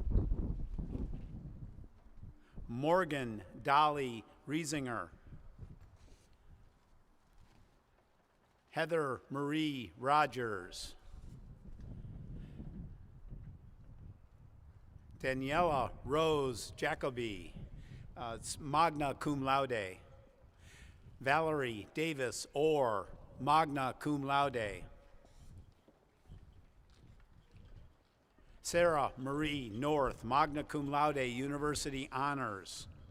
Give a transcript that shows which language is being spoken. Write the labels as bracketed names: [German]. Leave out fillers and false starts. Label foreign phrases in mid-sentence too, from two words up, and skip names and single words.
[English] Morgan Dolly Riesinger. Heather Marie Rogers. Daniela Rose Jacoby, it's [Latin] magna cum laude. [English] Valerie Davis Orr, [Latin] magna cum laude. [English] Sarah Marie North, [Latin] magna cum laude, [English] University Honors.